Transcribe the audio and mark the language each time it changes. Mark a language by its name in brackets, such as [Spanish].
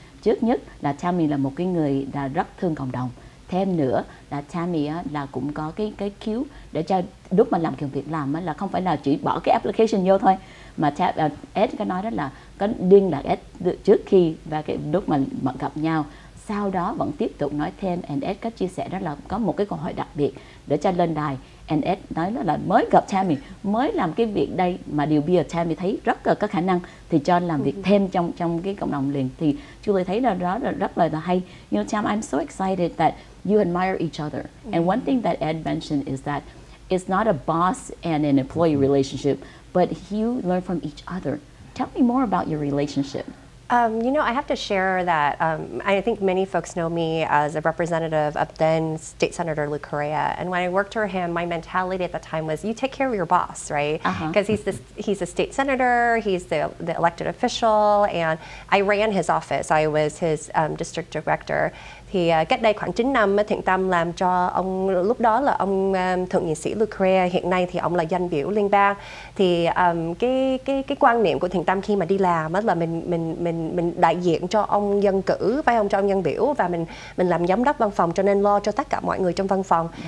[Vietnamese] Trước nhất là Tammy là một cái người là rất thương cộng đồng. Thêm nữa là Tammy là cũng có cái cứu để cho lúc mà làm việc làm là không phải là chỉ bỏ cái application vô thôi, mà Ed có nói đó là có liên lạc Ed trước khi và cái lúc mà gặp nhau, sau đó vẫn tiếp tục nói thêm. And Ed có chia sẻ đó là có một cái câu hỏi đặc biệt để cho lên đài. And Ed nói đó là mới gặp Tammy, mới làm cái việc đây mà điều bây giờ Tammy thấy rất là có khả năng thì cho làm việc thêm trong cái cộng đồng liền. Thì Julie thấy là đó là rất là hay. [English] You know, Tam, I'm so excited that you admire each other. And one thing that Ed mentioned is that it's not a boss and an employee relationship, but you learn from each other. Tell me more about your relationship. You know, I have to share that I think many folks know me as a representative of then State Senator Lou Correa. And when I worked for him, my mentality at the time was, you take care of your boss, right? Because he's a state senator, he's the elected official, and I ran his office. I was his district director. [Vietnamese] Thì cách đây khoảng 9 năm, Thiện Tâm làm cho ông, lúc đó là ông thượng nghị sĩ Lou Correa, hiện nay thì ông là danh biểu liên bang. Thì cái quan niệm của Thiện Tâm khi mà đi làm là mình đại diện cho ông dân cử, phải không, cho ông dân biểu, và mình làm giám đốc văn phòng, cho nên lo cho tất cả mọi người trong văn phòng.